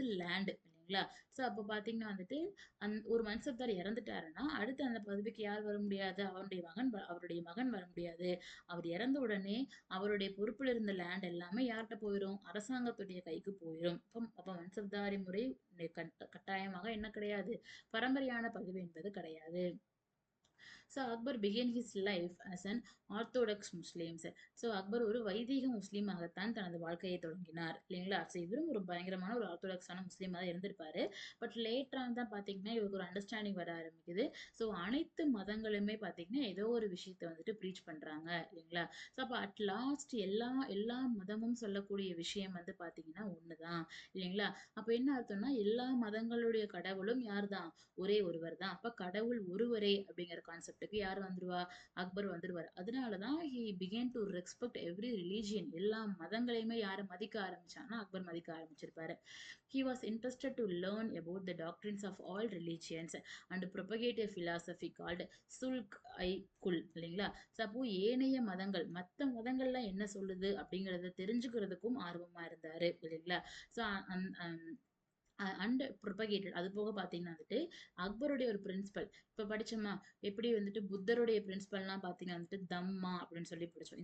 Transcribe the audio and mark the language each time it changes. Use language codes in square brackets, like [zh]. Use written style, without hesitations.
[ta] Land இல்லைங்களா? அப்ப பார்த்தீங்கன்னா வந்துட்டு, ஒரு மன்சப்தார் இறந்துட்டாருன்னா, அடுத்து அந்த பதவிக்கு யார் வர முடியாது? அவருடைய மகன் வர முடியாது. அவர் இறந்த உடனே அவருடைய பொறுப்புல இருந்த லேண்ட் எல்லாமே யார்ட்ட போயிரும்? அரசாங்கத்துடைய கைக்கு போயிரும். அப்ப மன்சப்தாரி முறை கட்டாயமாக என்ன கிடையாது? பரம்பரையான பதிவு என்பது கிடையாது. Akbar [en] began his life as an orthodox Muslims. [ta] Akbar ஒரு வைதீக முஸ்லீமாகத்தான் தனது வாழ்க்கையை தொடங்கினார் இல்லைங்களா? இவரும் ஒரு பயங்கரமான ஒரு ஆர்த்தோடாக்ஸான முஸ்லீமா தான் இருந்திருப்பாரு. பட் லேட்டர் ஆன் தான் பார்த்தீங்கன்னா, இவருக்கு ஒரு அண்டர்ஸ்டாண்டிங் வர ஆரம்பிக்குது. அனைத்து மதங்களுமே பார்த்தீங்கன்னா, ஏதோ ஒரு விஷயத்த வந்துட்டு ப்ரீச் பண்றாங்க இல்லைங்களா? அப்ப அட் லாஸ்ட் எல்லா எல்லா மதமும் சொல்லக்கூடிய விஷயம் வந்து பார்த்தீங்கன்னா ஒண்ணுதான் இல்லைங்களா? அப்ப என்ன அர்த்தம்னா, எல்லா மதங்களுடைய கடவுளும் யார்தான்? ஒரே ஒருவர் தான். அப்ப கடவுள் ஒருவரே அப்படிங்கிற கான்செப்ட்டுக்கு யார் வந்துருவா? அக்பர் வந்துருவாரு. அதனாலதான் [en] he began to respect every religion. [ta] எல்லா மதங்களையுமே யாரு மதிக்க ஆரம்பிச்சாங்கன்னா, அக்பர் மதிக்க ஆரம்பிச்சிருப்பாரு. [en] He was interested to learn about the doctrines of all religions and propagate a philosophy called Sulk-i-Kul இல்லைங்களா? [ta] அப்போ ஏனைய மதங்கள், மத்த மதங்கள்லாம் என்ன சொல்லுது அப்படிங்கிறத தெரிஞ்சுக்கிறதுக்கும் ஆர்வமா இருந்தாரு இல்லைங்களா? ஸோ அந் அந் அண்ட் ப்ரொபகேட்டட் அது போக பார்த்தீங்கன்னா வந்துட்டு, அக்பருடைய ஒரு பிரின்சிபல் இப்ப படிச்சோமா, எப்படி வந்துட்டு புத்தருடைய பிரின்சிபல்லாம் பார்த்தீங்கன்னா வந்துட்டு தம்மா அப்படின்னு சொல்லி படிச்சோம்.